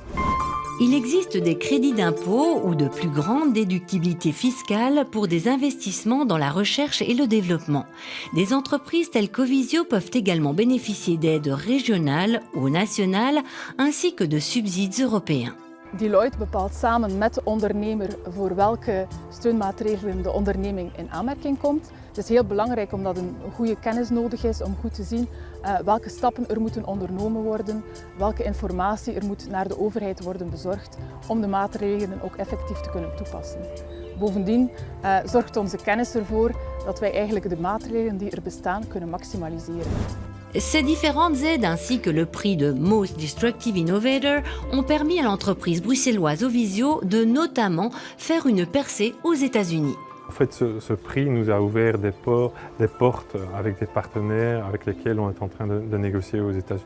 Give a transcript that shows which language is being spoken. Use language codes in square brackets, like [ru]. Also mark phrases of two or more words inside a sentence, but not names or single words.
[fr] Il existe des crédits d'impôt ou de plus grande déductibilité fiscale pour des investissements dans la recherche et le développement. Des entreprises telles qu'Ovisio peuvent également bénéficier d'aides régionales ou nationales ainsi que de subsides européens. [nl] Deloitte bepaalt samen met de ondernemer voor welke steunmaatregelen de onderneming in aanmerking komt. Het is heel belangrijk omdat een goede kennis nodig is om goed te zien welke stappen er moeten ondernomen worden, welke informatie er moet naar de overheid worden bezorgd om de maatregelen ook effectief te kunnen toepassen. Bovendien zorgt onze kennis ervoor dat wij eigenlijk de maatregelen die er bestaan kunnen maximaliseren. [fr] Ces différentes aides ainsi que le prix de Most Disruptive Innovator ont permis à l'entreprise bruxelloise Ovisio de notamment faire une percée aux États-Unis. En fait, ce prix nous a ouvert des portes avec des partenaires avec lesquels on est en train de négocier aux États-Unis.